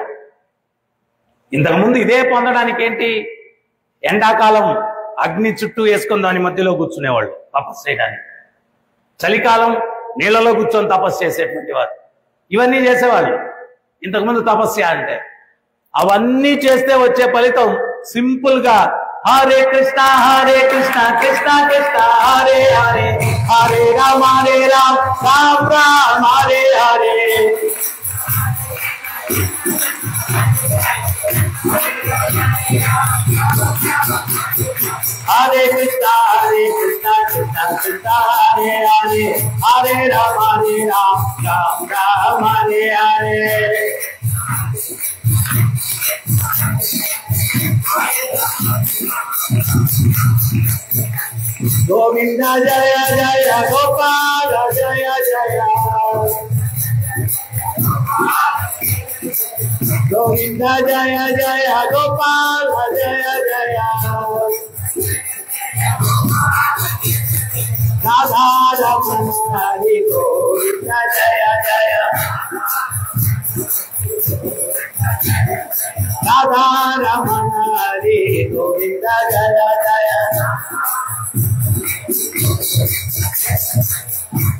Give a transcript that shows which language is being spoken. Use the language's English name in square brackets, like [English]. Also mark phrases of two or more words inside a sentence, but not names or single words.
[Telugu] ఇంతకుముందు ఇదే పొందడానికి ఏంటి, ఎండాకాలం అగ్ని చుట్టూ వేసుకొని దాని మధ్యలో కూర్చునేవాళ్ళు తపస్సు చేయడానికి. చలికాలం నీళ్ళలో కూర్చొని తపస్సు చేసేటువంటి వారు. ఇవన్నీ చేసేవాళ్ళు ఇంతకుముందు తపస్సు అంటే. అవన్నీ చేస్తే వచ్చే ఫలితం సింపుల్ గా [Sanskrit] హరే కృష్ణ కృష్ణ కృష్ణ హరే హరే, హరే రామ రామ రామ హరే హరే. హరే కృష్ణ కృష్ణ కృష్ణ హరే హరే, హరే రామ రామ రామ హరే హరే. గోవింద జయ జయ గోపాల జయ జయ, గోవింద జయ జయ గోపాల జయ జయ, రాధా రమణ హరి గోవింద జయ జయ, రాధా రమణ హరి గోవింద జయ జయ.